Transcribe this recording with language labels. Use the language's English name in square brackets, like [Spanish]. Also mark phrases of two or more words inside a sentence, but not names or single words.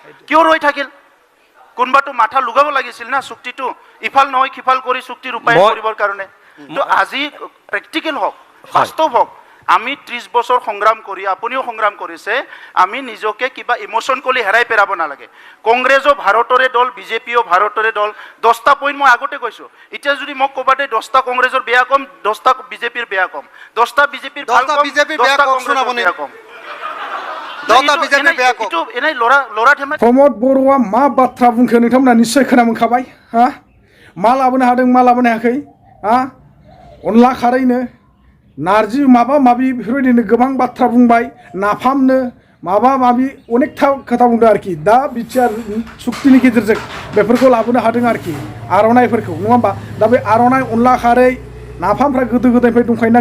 [Assamese] কিয় ৰৈ থাকিল কোনবাটো মাথা লুগাব লাগিছিল না চুক্তিটো ইফাল নহয় সিফাল কৰি চুক্তি ৰূপায়ণ কৰিবৰ কাৰণে তো আজি প্ৰেক্টিকেল হওক বাস্তৱ হওক আমি 30 বছৰ সংগ্ৰাম কৰি আপুনিও সংগ্ৰাম কৰিছে আমি নিজকে কিবা ইমোশন কৰি হেৰাই পেৰাব নালাগে কংগ্ৰেছও ভাৰতৰে দল বিজেপিও ভাৰতৰে দল 10টা পইণ্ট মই আগতে কৈছো এতিয়া যদি মোক ক'বাতে 10টা কংগ্ৰেছৰ বেয়া কম 10টা বিজেপিৰ বেয়া কম 10টা বিজেপিৰ ভাল কম 10টা কংগ্ৰেছৰ বেয়া কম 10টা বিজেপিৰ বেয়া কম এইটো এনেই লৰা ধেমালি [Bodo] प्रमोद बर'आ मा बाथ्रा बुंखो नोंथांमोना निश्चय खोनामोनखाबाय हा मा लाबोनो हादों मा लाबोनो हायाखै हा अनला खारैनो नारजि माबा माबि बेफोरबायदिनो गोबां बाथ्रा बुंबाय नाफामनो माबा माबि अनेकथा खोथा बुंदों आरोखि दा बिटिआर सुक्तिनि गेजेरजों बेफोरखौ लाबोनो हादों आरोखि आर'नाइफोरखौ नङा होमबा दा बे आर'नाइ अनला खारै नाफामफ्रा गोदो गोदायनिफ्राय दंखायोना